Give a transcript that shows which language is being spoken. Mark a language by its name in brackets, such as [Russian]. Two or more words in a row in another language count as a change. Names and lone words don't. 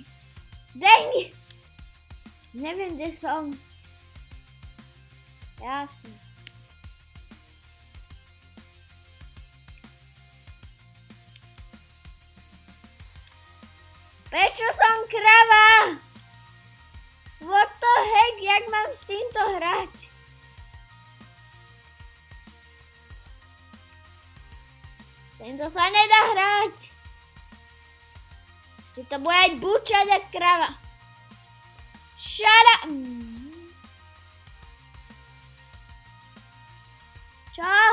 [Slovak] Dengi. Neviem, kde som. Jasne. Prečo som krava? [English] What the heck, [Slovak] jak mám s týmto hrať? Tento sa nedá hrať. Že to bude aj bučať jak krava. [English] Shut up. Čo?